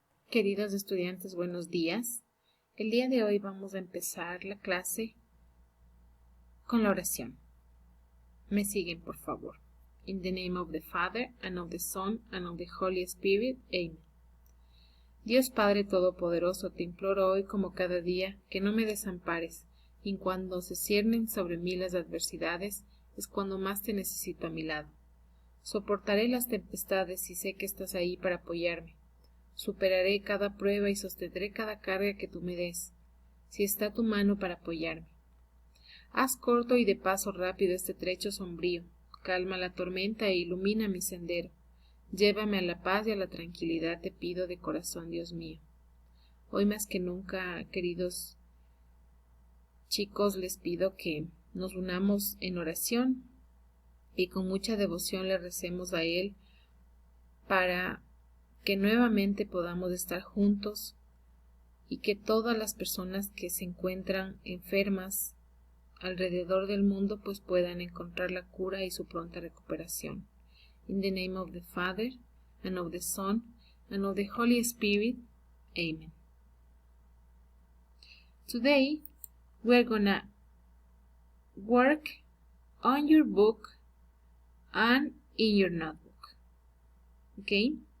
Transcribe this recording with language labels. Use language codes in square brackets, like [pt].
[es] Queridos estudiantes, buenos días. El día de hoy vamos a empezar la clase con la oración. Me siguen, por favor. [en] In the name of the Father, and of the Son, and of the Holy Spirit. Amen. [es] Dios Padre Todopoderoso, te imploro hoy como cada día que no me desampares, y cuando se ciernen sobre mí las adversidades, es cuando más te necesito a mi lado. Soportaré las tempestades y sé que estás ahí para apoyarme. Superaré cada prueba y sostendré cada carga que tú me des, si está tu mano para apoyarme. Haz corto y de paso rápido este trecho sombrío, calma la tormenta e ilumina mi sendero. Llévame a la paz y a la tranquilidad, te pido de corazón, Dios mío. Hoy más que nunca, queridos chicos, les pido que nos unamos en oración y con mucha devoción le recemos a Él para que nuevamente podamos estar juntos y que todas las personas que se encuentran enfermas alrededor del mundo pues puedan encontrar la cura y su pronta recuperación. [en] In the name of the Father, and of the Son, and of the Holy Spirit. Amen. Today we're gonna work on your book and in your notebook. Okay?